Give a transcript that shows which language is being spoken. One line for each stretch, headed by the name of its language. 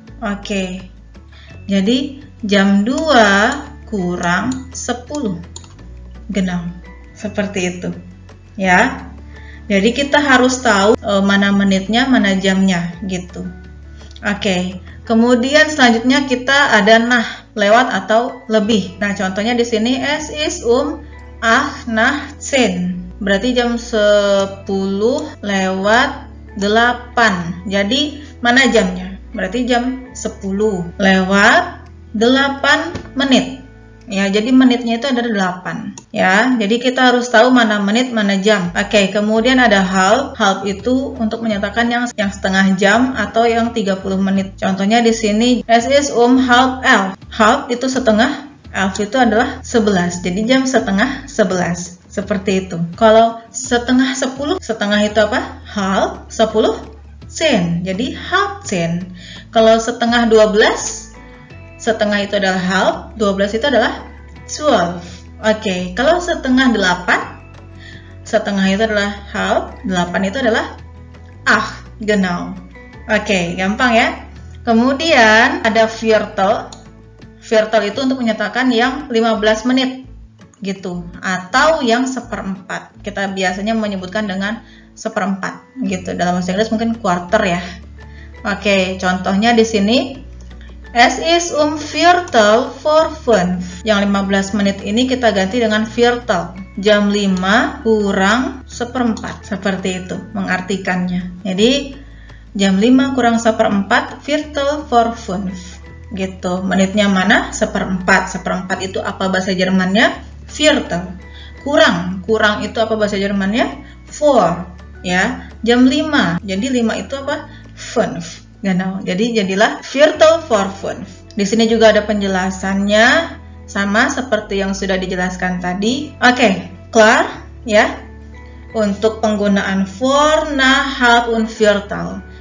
Indonesian: Oke. Jadi jam 2 kurang 10. Genau. Seperti itu. Ya. Jadi kita harus tahu mana menitnya, mana jamnya gitu. Oke. Kemudian selanjutnya kita ada nah, lewat atau lebih. Nah, contohnya di sini
German: es ist 8 nach 10.
Indonesian: Berarti jam 10 lewat 8. Jadi mana jamnya? Berarti jam 10 lewat 8 menit. Ya, jadi menitnya itu ada 8. Ya, jadi kita harus tahu mana menit, mana jam. Oke, kemudian ada halb. Halb itu untuk menyatakan yang setengah jam atau yang 30 menit. Contohnya di sini
German: es ist halb 11.
Indonesian: Halb itu setengah, 11 itu adalah 11. Jadi jam setengah 11. Seperti itu. Kalau setengah 10, setengah itu apa? Halb 10 sen. Jadi halb sen. Kalau setengah 12, setengah itu adalah halb, 12 itu adalah 12. Oke, kalau setengah 8, setengah itu adalah halb, 8 itu adalah genau. Oke, gampang ya. Kemudian ada viertel. Viertel itu untuk menyatakan yang 15 menit gitu, atau yang seperempat. Kita biasanya menyebutkan dengan seperempat gitu. Dalam bahasa Inggris mungkin quarter ya. Oke, contohnya di sini
German: es ist viertel vor 5.
Indonesian: Yang 15 menit ini kita ganti dengan viertel. Jam 5 kurang seperempat. Seperti itu mengartikannya. Jadi jam 5 kurang seperempat,
German: viertel vor 5.
Indonesian: Gitu. Menitnya mana? Seperempat. Seperempat itu apa bahasa Jermannya? Viertel. Kurang itu apa bahasa Jermannya? Vor. Ya, jam 5. Jadi 5 itu apa? 5. Genau. Jadi jadilah
German: viertel vor 5.
Indonesian: Di sini juga ada penjelasannya sama seperti yang sudah dijelaskan tadi. Oke, klar ya. Untuk penggunaan vor, nah, halb und viertel.